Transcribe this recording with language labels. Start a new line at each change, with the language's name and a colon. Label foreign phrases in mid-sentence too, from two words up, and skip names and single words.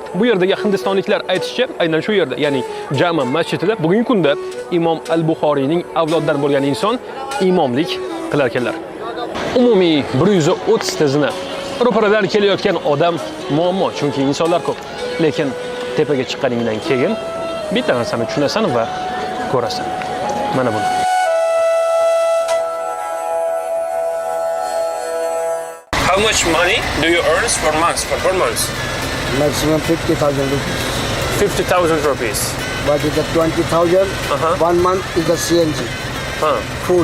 Uzbek: Bu yerdagi hindistonliklar aytishicha, aynan shu yerda, ya'ni Jami masjidida bugungi kunda Imom al-Buxoriyning avlodidan bo'lgan inson imomlik qilar ekanlar. Umumiy 130 ta zina. Ro'paradan kelayotgan odam muammo, chunki insonlar ko'p. Lekin tepaga chiqqaningdan keyin bitta narsani tushunasan va ko'rasan. Mana buni.
English: How much money do you earn per month? Maximum 50,000 rupees. 50,000 rupees. But it's a 20,000. 1 month is the CNG. Full.